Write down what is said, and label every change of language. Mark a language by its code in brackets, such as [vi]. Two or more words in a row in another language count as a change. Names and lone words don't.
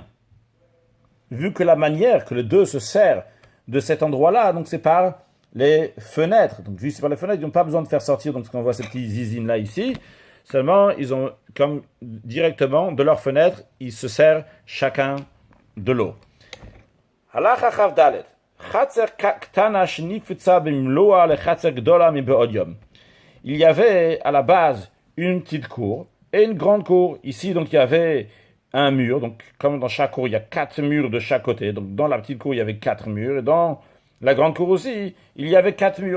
[fr] Vu que la manière que les deux se servent de cet endroit-là, donc c'est par les fenêtres. Donc vu que c'est par les fenêtres, ils n'ont pas besoin de faire sortir, donc on voit ces petits zizines-là ici, seulement ils ont comme directement de leurs fenêtres, ils se servent chacun de l'eau. [he] הלכה כף דלת. [fr] Il y avait à la base une petite cour et une grande cour. Ici, donc, il y avait un mur. Donc, comme dans chaque cour, il y a 4 murs de chaque côté. Donc, dans la petite cour, il y avait 4 murs. Et dans la grande cour aussi, il y avait 4 murs.